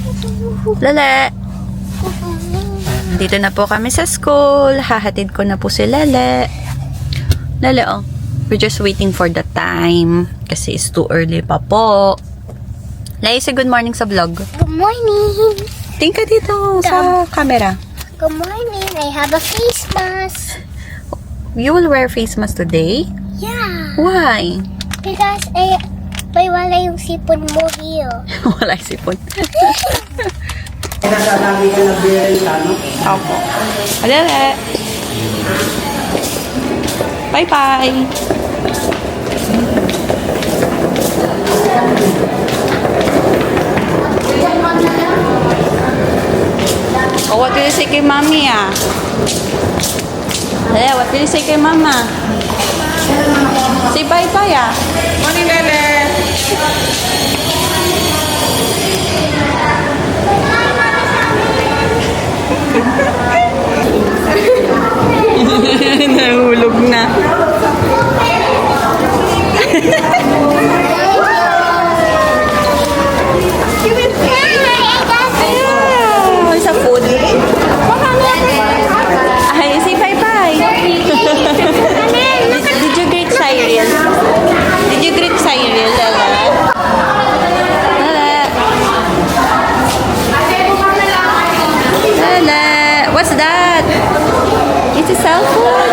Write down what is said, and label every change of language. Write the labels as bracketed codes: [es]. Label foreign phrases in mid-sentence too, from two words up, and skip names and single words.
[tl] Lele! Dito na po kami sa school. Hahatid ko na po si Lele. Lele, oh. [en] We're just waiting for the time. [tl] Kasi [en] it's too early [tl] pa po. Lele, [en] say good morning [tl] sa vlog. [en] Good morning. [tl] Tingin ka dito sa camera. [en] Good morning. I have a face mask. You will wear face mask today? Yeah. Why? [tl] Because may wala yung sipon mo here. Wala sipon. Nasa namin ka nag-bearing ka, no? Opo. Lele! Bye-bye! [en] Oh, what will you say kay mommy, ah? Lele, what will you say kay mama? Say bye-bye, ah. Morning, Lele! [tl] Nahulog na. Ayun, sa food. Ay, [en] say bye-bye. Did you greet Cyril? Did you greet Cyril, Lala? Lala, what's that? It's a cell phone.